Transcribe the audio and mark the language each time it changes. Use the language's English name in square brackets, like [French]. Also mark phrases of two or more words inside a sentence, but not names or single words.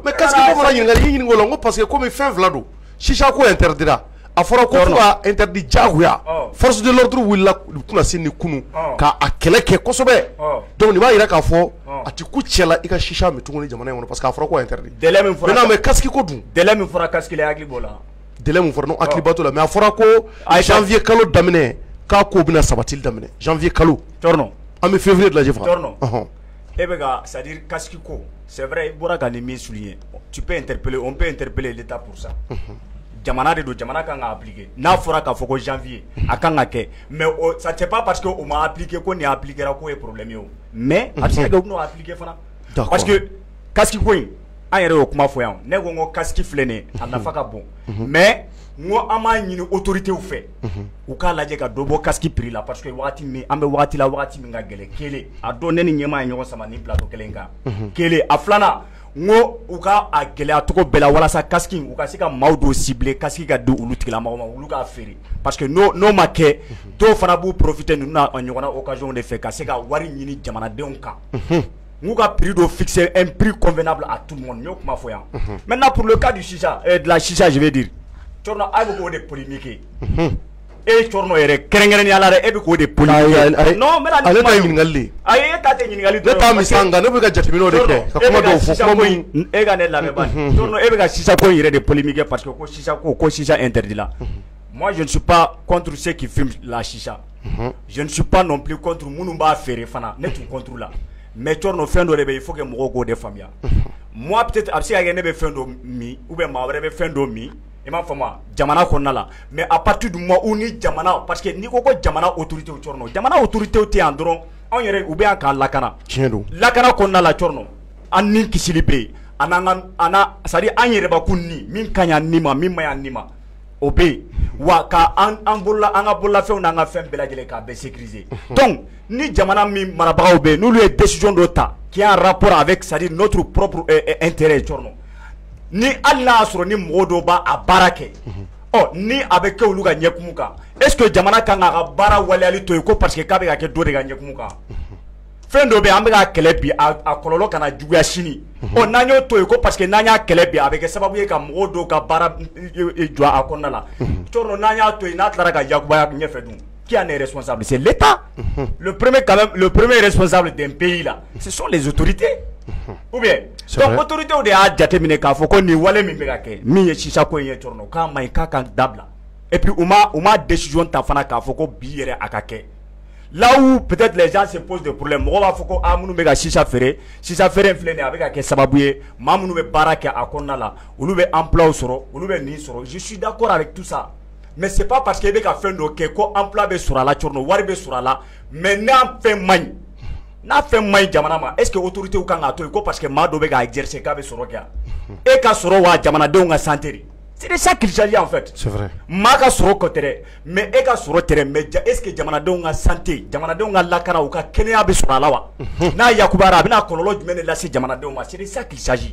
[Bambara] mais casque ko fana ɲininkali i ɲininka o la n ko [French] parce que [Bambara] komi fɛn fila don shisha ko interdira a fɔra ko fo ka interdit jagoya [French] force de l'ordre [Bambara] wulila kuna se ni kunu k'a kɛlɛ kɛ kosɛbɛ donc nin b'a jira k'a fɔ a ti ku cɛ la i ka shisha min tuguni jamana in kɔnɔ [French] parce que [Bambara] a fɔra ko interdit délai min fɔra maintenant mais casque ko dun délai min fɔra casque la hakili b'o la délai min fɔra non hakili b'a to la mais a fɔra ko janvier kalo daminɛ k'a ko bɛna sabatili daminɛ janvier kalo Thierno an bɛ février de la Jɛfa Thierno e bɛ ka [French] c'est à dire [Bambara] casque ko [French] c'est vrai [Bambara] i bɔra ka nin min souligner [French] tu peux interpeller on peut interpeller l'État pour ça [Bambara] jamana de don jamana kan ka appliquer n'a fɔra k'a fɔ ko janvier a kan ka kɛ [French] mais ça c'est pas parce que [Bambara] o ma appliquer ko nin appliquera ko ye problème ye o mais a bɛ se ka kɛ u bɛn'o appliquer fana [French] parce que [Bambara] casque ko in an yɛrɛ y'o kuma fɔ yan ne ko n ko casque filɛ nin ye a nafa ka bon mais n ko an b'a ɲini autorités fɛ u k'a lajɛ ka dɔ bɔ casque prix la [French] parce que [Bambara] wagati min an bɛ wagati la wagati min ka gɛlɛn kelen a don ne ni ɲɛmaa ye ɲɔgɔn sama ni plateau kelen kan kelen a filanan n ko u ka a gɛlɛya cogo bɛɛ la walasa casque u ka se ka maaw dɔw cibler casque ka di olu tigilamɔgɔw ma olu k'a feere [French] parce que [Bambara] n'o ma kɛ dɔw fana b'u profiter ninnu na ɲɔgɔnna occasion de fɛ ka se ka wari ɲini jamanadenw kan n'u ka prix dɔ fixer [French] un prix convenable à tout le monde [Bambara] n y'o kuma fɔ yan [French] maintenant pour le cas du chicha de la chicha je vais dire Thierno [Bambara] a bɛ k'o de polémiquer Thierno yɛrɛ kɛrɛnkɛrɛnnenya la dɛ e bɛ k'o de polémiquer non n bɛna nin kuma ye ɲininkali de ayi e ta tɛ ɲininkali dɔrɔn ne t'a misali nka ne bɛ ka jateminɛw de kɛ ka kuma dɔw fɔ kuma min e ka ne lamɛn bani Thierno e bɛ ka shisha ko in yɛrɛ de polémiquer [French] parce que [Bambara] ko shisha interdit la [French] moi je ne suis pas contre ceux qui fument la shisha je ne suis pas non plus contre [Bambara] minnu b'a feere fana ne tun contre la mais Thierno fɛn dɔ de bɛ [French] il faut que [Bambara] mɔgɔw k'o de faamuya moi peut-être a bɛ se ka kɛ ne bɛ fɛn dɔ min [French] ou bien [Bambara] maa wɛrɛ bɛ fɛn dɔ min i m'a faamu jamana kɔnɔna la [French] mais à partir du moment où [Bambara] ni jamana [French] parce que [Bambara] n'i ko ko jamana autorité Thierno jamana autorité tɛ yan dɔrɔn anw yɛrɛ u bɛ yan k'an lakana tiɲɛ don lakana kɔnɔna la Thierno an ni kisili bɛ yen a n'a [French] c'est à dire [Bambara] an yɛrɛbakun ni min ka ɲi an ni ma min man ɲi an ni ma o bɛ yen wa ka an ka bololafɛnw n'an ka fɛn bɛɛ lajɛlen k'a bɛɛ sécuriser donc ni jamana min marabagaw bɛ yen n'olu ye décision dɔ ta [French] qui est en rapport avec c'est à dire notre propre intérêt [Bambara] Thierno ni hali n'a y'a sɔrɔ ni mɔgɔw dɔw b'a baara kɛ ni a bɛ kɛ olu ka ɲɛkumu kan [French] est ce que [Bambara] jamana kan k'a ka baara waleyali to yen ko [French] parce que [Bambara] k'a bɛ ka kɛ dɔ de ka ɲɛkumu kan fɛn dɔ bɛ an bɛ ka kɛlɛ bi a kɔlɔlɔ kana juguya sini ɔ n'an y'o to yen ko [French] parce que [Bambara] n'an y'a kɛlɛ bi a bɛ kɛ sababu ye ka mɔgɔw dɔw ka baara jɔ a kɔnɔna la cɔrɔ n'an y'a to yen n'a tilara ka yakubaya ɲɛfɛ dun [French] qui en est responsable? C'est l'État. Le premier responsable d'un pays là, ce sont les autorités. Ou bien, [Bambara] donc autorité de a jateminɛ k'a fɔ ko nin wale min bɛ ka kɛ min ye sisa ko in ye cɔrɔ k'a ma ɲi k'a ka dabila [French] et puis [Bambara] u ma décision ta fana k'a fɔ ko bi yɛrɛ a ka kɛ. [French] Là où peut-être les gens se posent des problèmes [Bambara] mɔgɔ b'a fɔ ko minnu bɛ ka sisa feere in filɛ nin ye a bɛ ka kɛ sababu ye maa minnu bɛ baara kɛ a kɔnɔna la olu bɛ emploi sɔrɔ olu bɛ nin sɔrɔ. [French] Je suis d'accord avec tout ça. Mais c'est pas parce que [Bambara] bɛ ka fɛn dɔ kɛ ko emploi bɛ sɔrɔ a la cɔrɔ wari bɛ sɔrɔ a la mais n'a fɛn man ɲi n'a fɛn man ɲi jamana ma [French] est-ce que autorités [Bambara] kan k'a to yen ko [French] parce que [Bambara] maa dɔ bɛ k'a exercer k'a bɛ sɔrɔ kɛ e ka sɔrɔ wa jamanadenw ka santé de [French] c'est de ça qu'il s'agit en fait. C'est vrai. [Bambara] Maa ka sɔrɔ kɔ tɛ dɛ mais e ka sɔrɔ tɛ dɛ mais [French] est-ce que [Bambara] jamanadenw ka santé jamanadenw ka lakana u ka kɛnɛya bɛ sɔrɔ a la wa n'a yakubara a bɛna kɔlɔlɔ jumɛn de lase jamanadenw ma [French] c'est de ça qu'il s'agit.